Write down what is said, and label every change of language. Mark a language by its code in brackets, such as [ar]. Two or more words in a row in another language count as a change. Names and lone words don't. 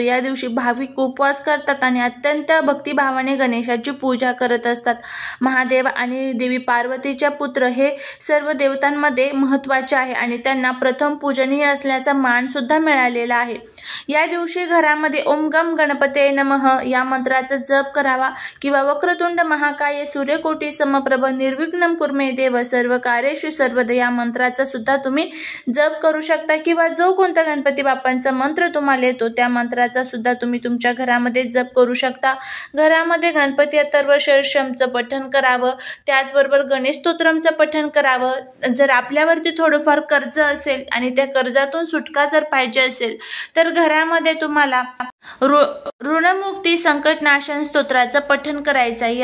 [mr] या दिवशी भाविक उपवास करतात आणि अत्यंत भक्तिभावाने गणेशाची पूजा करत असतात. महादेव आणि देवी पार्वतीच्या पुत्र हे सर्व देवतांमध्ये महत्त्वाचे आहे आणि त्यांना प्रथम पूजनीय असल्याचा मान सुद्धा मिळालेला आहे. या दिवशी घरामध्ये [sa] ओम गम गणपते नमः [mr] या मंत्राचा जप करावा किंवा [sa] वक्रतुंड महाकाय सूर्यकोटी समप्रभ निर्विघ्नं कुर्मे देव सर्व कार्येषु सर्वदा [mr] या मंत्राचा सुद्धा तुम्ही जप करू शकता किंवा जो कोणता गणपती बाप्पांचा मंत्र तुम्हाला येतो त्या मंत्राचा सुद्धा तुम्ही तुमच्या घरामध्ये जप करू शकता. घरामध्ये गणपती अथर्व शीर्षमचं पठण करावं, त्याचबरोबर गणेश स्तोत्रमचं पठण करावं. जर आपल्यावरती थोडंफार कर्ज असेल आणि त्या कर्जातून सुटका जर पाहिजे असेल तर घरामध्ये तुम्हाला ऋणमुक्ती संकटनाशन स्तोत्राचं पठण करायचं आहे.